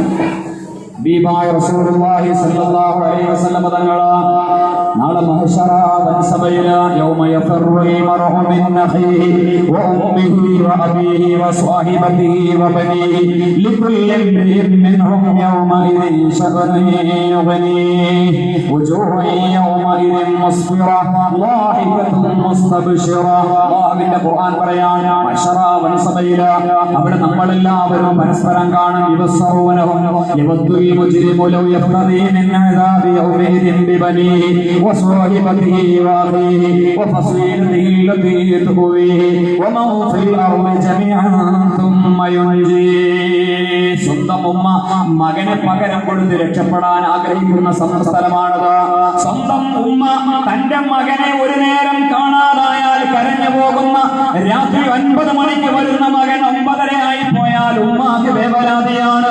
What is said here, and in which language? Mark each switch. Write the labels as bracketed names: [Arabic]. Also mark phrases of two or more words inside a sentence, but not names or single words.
[Malayalam] ഹബീബായ റസൂലുള്ളാഹി [Arabic] صلى الله عليه وسلم [Malayalam] തങ്ങൾ നാളെ മഹ്ശറ വൻസബയില [Arabic] يوم يفر المرء من أخيه وأمه وأبيه وصاحبته وبنيه لكل امرئ منهم يومئذ شأن يغنيه وجوه يومئذ مسفرة ضاحكة مستبشرة. [Malayalam] അല്ലാഹുവിന്റെ ഖുർആൻ പറയാണ് മഹ്ശറ വൻസബയില അവിടെ നമ്മളെല്ലാവരും പരസ്പരം കാണും. [Arabic] يبصرونهم يود المجرم لو يفتدي من عذاب يومئذ ببنيه وصاحبته وأخيه وفصيلته التي تؤويه ومن في الأرض جميعا ثم ينجيه. [Malayalam] സ്വന്തം ഉമ്മ മകനെ പകരം കൊടുത്ത് രക്ഷപ്പെടാൻ ആഗ്രഹിക്കുന്ന സ്ഥലമാണത്. സ്വന്തം ഉമ്മ തന്റെ മകനെ ഒരു നേരം കാണാതായാൽ കരഞ്ഞു പോകുന്ന, രാത്രി 9 മണിക്ക് വരുന്ന മകൻ 9:30 ആയി പോയാൽ ഉമ്മാക്ക് വേവലാതിയാണ്.